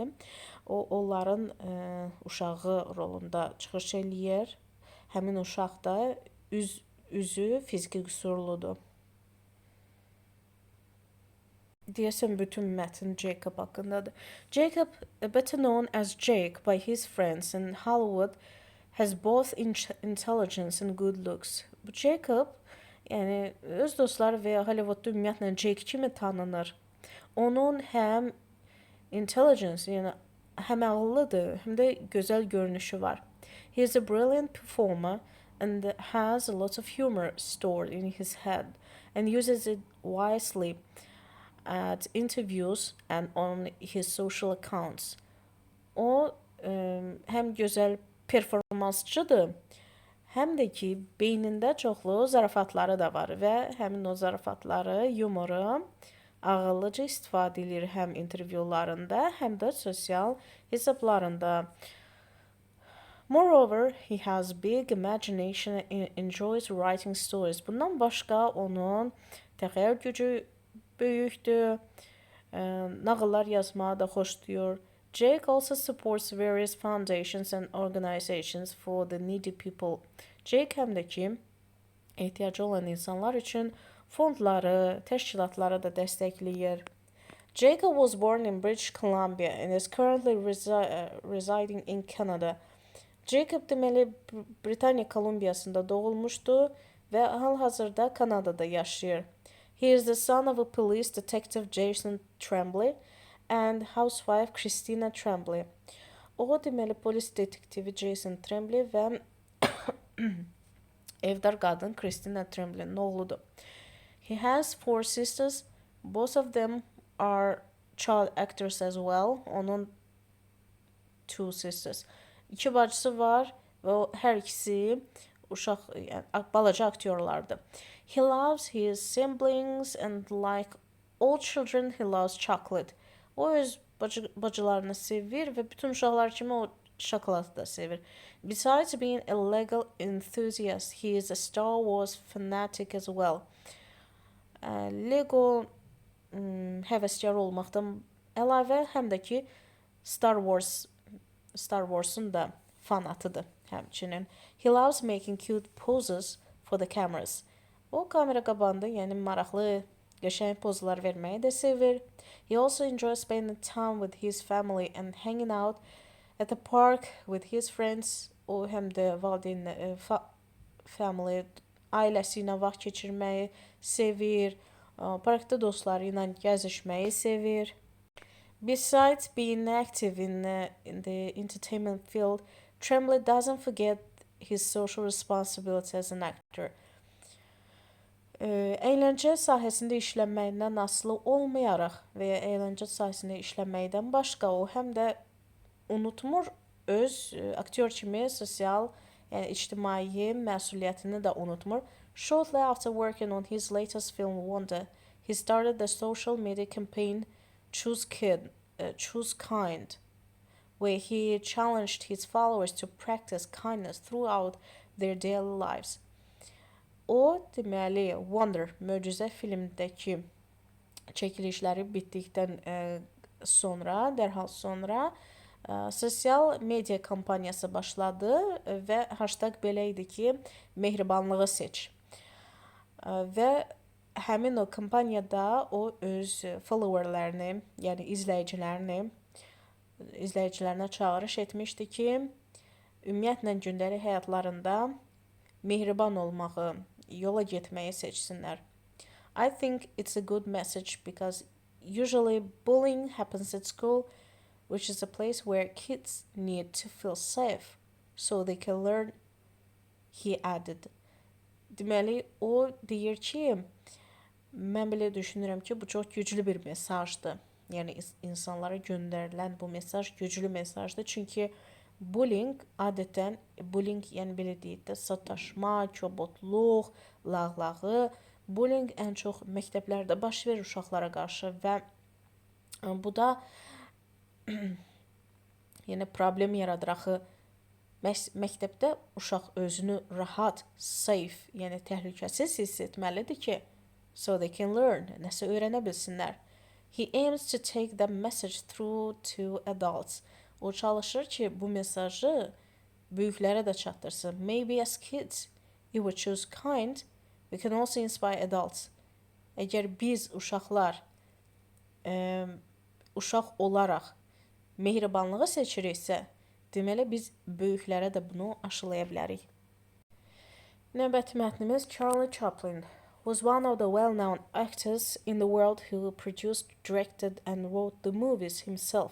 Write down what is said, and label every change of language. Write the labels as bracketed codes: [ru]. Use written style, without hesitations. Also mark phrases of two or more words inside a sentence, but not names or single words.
[az] Onların uşağı rolunda çıxış eləyir. Həmin uşaq da üzü fiziki qüsurludur. Deyəsən bütün mətn Jacob haqqındadır. [en] Jacob, better known as Jake by his friends in Hollywood, has both intelligence and good looks. [az] Bu Jacob, yəni öz dostları və ya Hollywoodda ümumiyyətlə Jake kimi tanınır. Onun həm intelligence, yəni həm ağıllıdır, həm də gözəl görünüşü var. [en] He is a brilliant performer and has a lot of humor stored in his head and uses it wisely at interviews and on his social accounts. [az] O həm gözəl performansçıdır, həm də ki beynində çoxlu zarafatları da var və həmin o zarafatları, yumoru ağıllıca istifadə edir həm intervyularında, həm də sosial hesablarında. [en] Moreover, he has big imagination and enjoys writing stories. [az] Bundan başqa onun təxəyyül gücü böyükdür, nağıllar yazmağı da xoşlayır. [en] Jake also supports various foundations and organizations for the needy people. [az] Jake həm də ki, ehtiyacı olan insanlar üçün fondları, təşkilatları da dəstəkləyir. [en] Jacob was born in British Columbia and is currently residing in Canada. [az] Jacob deməli Britaniya Kolumbiyasında doğulmuşdu və hal-hazırda Kanadada yaşayır. [en] He is the son of a police detective Jason Tremblay and housewife Christina Tremblay. [az] O deməli polis detektivi Jason Tremblay və evdar qadın Christina Tremblay'nin oğludur. [en] He has 4 sisters. Both of them are child actors as well. [az] Onun 2 sisters. 2 bacısı var və hər ikisi uşaq, yəni balaca aktyorlardır. [en] He loves his siblings and like all children he loves chocolate. [az] O öz bacılarını sevir və bütün uşaqlar kimi o şokolatı da sevir. [en] Besides being a Lego enthusiast, he is a Star Wars fanatic as well. [az] Lego həvəskar olmaqdan əlavə həm də ki Star Wars'un da fanatıdır həmçinin. [en] He loves making cute poses for the cameras. [az] O kamera qabağında, yəni maraqlı, qəşəng pozlar verməyi də sevir. [en] He also enjoys spending time with his family and hanging out at the park with his friends. [az] O həm də valideyn family ailəsi ilə vaxt keçirməyi sevir. Parkda dostları ilə gəzişməyi sevir. [en] Besides being active in the entertainment field, Tremblay doesn't forget his social responsibility as an actor. [az] Əyləncə sahəsində işlənməyindən asılı olmayaraq və ya əyləncə sahəsində işlənməkdən başqa o həm də unutmur öz aktyor kimi sosial, yəni ictimai məsuliyyətini də unutmur. [en] Shortly after working on his latest film Wonder, he started the social media campaign Choose Kind, where he challenged his followers to practice kindness throughout their daily lives. [az] O, deməli, Wonder, möcüzə filmdəki çəkilişləri bitdikdən dərhal sonra sosial media kampaniyası başladı və hashtag belə idi ki, mehribanlığı seç. Və həmin o kampaniyada o öz followerlərini, yəni izləyicilərinə çağırış etmişdi ki, ümumiyyətlə gündəlik həyatlarında mehriban olmağı, yola getməyi seçsinlər. [en] I think it's a good message because usually bullying happens at school, which is a place where kids need to feel safe so they can learn, he added. [az] Deməli, o deyir ki, mən belə düşünürəm ki, bu çox güclü bir mesajdır. Yəni, insanlara göndərilən bu mesaj güclü mesajdır. Çünki bullying adətən, yəni belə deyək də, sataşma, kobudluq, lağlağı, bullying ən çox məktəblərdə baş verir uşaqlara qarşı və bu da yəni problem yaradır. Axı məktəbdə uşaq özünü rahat, safe, yəni təhlükəsiz hiss etməlidir ki, [en] so they can learn, [az] nəsə öyrənə bilsinlər. [en] He aims to take that message through to adults. [az] O çalışır ki, bu mesajı böyüklərə də çatdırsın. [en] Maybe as kids, if we choose kind, we can also inspire adults. [az] Əgər biz uşaqlar, uşaq olaraq mehribanlığı seçiriksə, deməli biz böyüklərə də bunu aşılaya bilərik. Növbəti mətnimiz [en] Charlie Chaplin was one of the well-known actors in the world who produced, directed and wrote the movies himself.